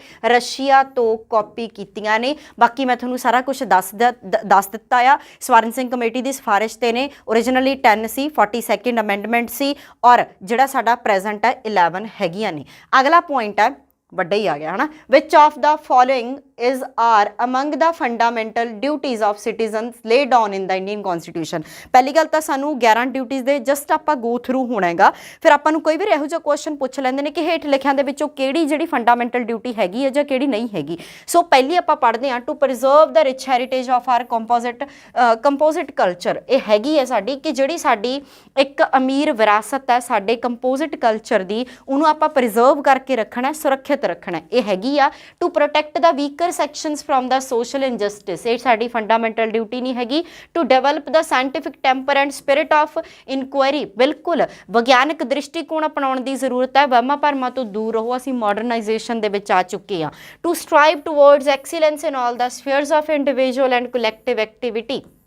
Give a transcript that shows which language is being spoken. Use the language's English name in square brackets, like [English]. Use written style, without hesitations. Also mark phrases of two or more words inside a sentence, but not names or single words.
[Punjabi] ਰਸ਼ੀਆ ਤੋਂ ਕਾਪੀ ਕੀਤੀਆਂ ਨੇ। ਬਾਕੀ ਮੈਂ ਤੁਹਾਨੂੰ ਸਾਰਾ ਕੁਝ ਦੱਸ ਦਿੱਤਾ ਆ। ਸਵਰਨ ਸਿੰਘ ਕਮੇਟੀ ਦੀ ਸਿਫਾਰਿਸ਼ ਤੇ ਨੇ। ਓਰੀਜਨਲੀ 10 ਸੀ, 42nd ਅਮੈਂਡਮੈਂਟ ਸੀ ਔਰ ਜਿਹੜਾ ਸਾਡਾ ਪ੍ਰੈਜ਼ੈਂਟ ਹੈ 11 ਹੈਗੀਆਂ ਨੇ। ਅਗਲਾ ਪੁਆਇੰਟ ਹੈ, ਵੱਡਾ ਹੀ ਆ ਗਿਆ ਹੈ ਨਾ, [English] which of the following is are among the fundamental duties of citizens laid down in the Indian Constitution। [Punjabi] ਪਹਿਲੀ ਗੱਲ ਤਾਂ ਸਾਨੂੰ 11 ਡਿਊਟੀਜ਼ ਦੇ ਜਸਟ ਆਪਾਂ [English] go through [Punjabi] ਹੋਣਾ ਹੈਗਾ। ਫਿਰ ਆਪਾਂ ਨੂੰ ਕੋਈ ਵੀ ਇਹੋ ਜਿਹਾ ਕੁਐਸਚਨ ਪੁੱਛ ਲੈਂਦੇ ਨੇ ਕਿ ਹੇਠ ਲਿਖਿਆਂ ਦੇ ਵਿੱਚੋਂ ਕਿਹੜੀ ਜਿਹੜੀ [English] fundamental duty [Punjabi] ਹੈਗੀ ਹੈ ਜਾਂ ਕਿਹੜੀ ਨਹੀਂ ਹੈਗੀ। ਸੋ ਪਹਿਲੀ ਆਪਾਂ ਪੜ੍ਹਦੇ ਹਾਂ [English] to preserve the rich heritage of our composite culture. [Punjabi] ਇਹ ਹੈਗੀ ਹੈ ਸਾਡੀ ਕਿ ਜਿਹੜੀ ਸਾਡੀ ਇੱਕ ਅਮੀਰ ਵਿਰਾਸਤ ਹੈ ਸਾਡੇ [English] composite culture [Punjabi] ਦੀ, ਉਹਨੂੰ ਆਪਾਂ ਪ੍ਰੀਜ਼ਰਵ ਕਰਕੇ ਰੱਖਣਾ, ਸੁਰੱਖਿਅਤ ਰੱਖਣਾ। ਇਹ ਹੈਗੀ ਆ [English] to protect the weaker sections from the social injustice। [Punjabi] ਇਹ ਸਾਡੀ [English] fundamental duty [Punjabi] ਨਹੀਂ ਹੈਗੀ। [English] to develop the scientific temper and spirit of inquiry. [Punjabi] ਬਿਲਕੁਲ ਵਿਗਿਆਨਕ ਦ੍ਰਿਸ਼ਟੀਕੋਣ ਅਪਣਾਉਣ ਦੀ ਜ਼ਰੂਰਤ ਹੈ। ਵਹਿਮਾਂ ਭਰਮਾਂ ਤੋਂ ਦੂਰ ਰਹੋ, ਅਸੀਂ ਮਾਡਰਨਾਈਜੇਸ਼ਨ ਦੇ ਵਿੱਚ ਆ ਚੁੱਕੇ ਹਾਂ। [English] to strive towards excellence in all the spheres of individual and collective activity.